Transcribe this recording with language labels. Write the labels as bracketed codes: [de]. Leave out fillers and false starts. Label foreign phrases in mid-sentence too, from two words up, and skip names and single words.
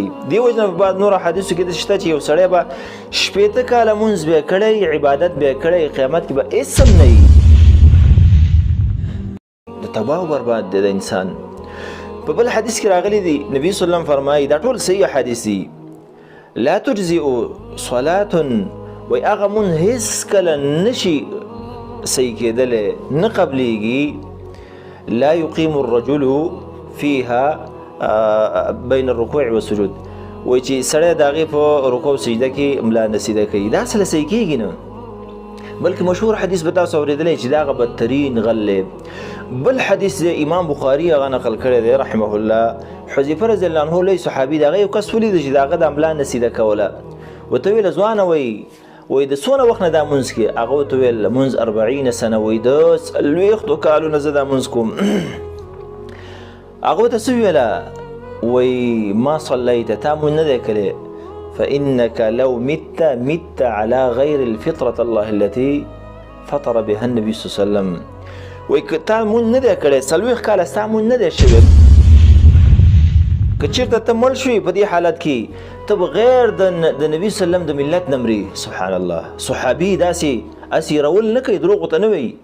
[ps] دې وجه نه په بعض نور حدیثو کې داسې شته چې یو سړی به 80 کاله مونځ به یې کړی، عبادت به یې کړی، قیامت کې به هېڅ هم نه وي. د تباه و برباد دی د انسان. په بل حدیث کې راغلی دی، نبي [ar] صلی الله علیه وسلم [ps] فرمایي، دا ټول صحیح حدیث دي، [ar] لا تجزئ صلاة، [ps] وی هغه مونځ هېڅکله نشي صحیح کېدلی، نه قبلیږي، [ar] لا يقيم الرجل فيها بين الركوع والسجود، [ps] وی چې سړی د هغې په رکوع سجده کې ملا نه سیده کوي، دا اصله صحیح کېږي نه. بلکې مشهور حدیث به تاسو اورېدلی چې دا هغه بدترین غل دی. بل حدیث دی امام بخاري هغه نقل کړی دی [ar] رحمه الله، [ps] حذیفه [ar] رضی الله عنه [ps] لوی صحابي دی، هغه یو کس ولیده چې د هغه د ملا نه سیده کوله، ورته ویله ځوانه وی د څونه وخت نه دا مونځ کې؟ هغه ورته ویل مونځ 40 سنه، وی د 40 کالونه زه دا مونځ کوم. هغه ورته څه ویله؟ وی [ar] ما صلیت، [ps] تا مونځ نه دی کړی، [ar] فإنك لو مت على غير الفطرة الله التي فطر بها النبي صلى الله عليه وسلم. [ps] وی که تا مونځ نه دی کړی، 40 کاله ستا مونځ نه دی شوی، که چېرته ته مړ شوې په دې حالت کې، ته به غیر د نبي [ar] صلی الله علیه وسلم [ps] د ملت نه مرې. [ar] سبحان الله. [ps] صحابي داسې اسیرول نه کوي، دروغ ورته نه وایي.